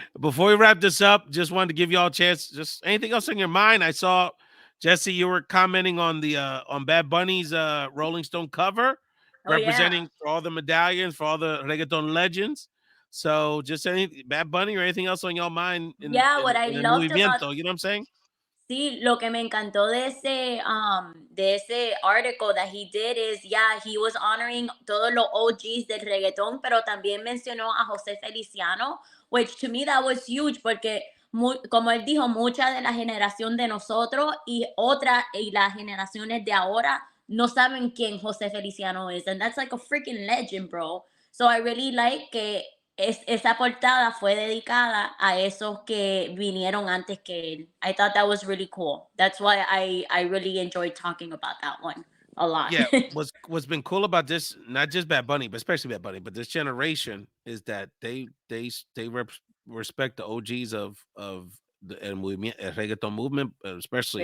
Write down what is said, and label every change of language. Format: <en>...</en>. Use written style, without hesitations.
<en>Before we wrap this up, just wanted to give you all a chance. Just anything else on your mind? I saw, Jesse, you were commenting on the on Bad Bunny's Rolling Stone cover, representing for all the medallions for all the reggaeton legends. So just any Bad Bunny or anything else on your mind? What I loved about, you know what I'm saying?</en> <es>sí, lo que me encantó de ese article that he did is, he was honoring todos los OGs del reggaetón, pero también mencionó a José Feliciano, which to me that was huge porque como él dijo, mucha de la generación de nosotros y las generaciones de ahora no saben quién José Feliciano is, and that's like a freaking legend, bro. So I really like que esa portada fue dedicada a esos que vinieron antes que él.</es> <en>I thought that was really cool. That's why I really enjoyed talking about that one a lot. Yeah, what's been cool about this, not just Bad Bunny, but especially Bad Bunny, but this generation is that they respect the OGs of the el reggaeton movement, especially.</en>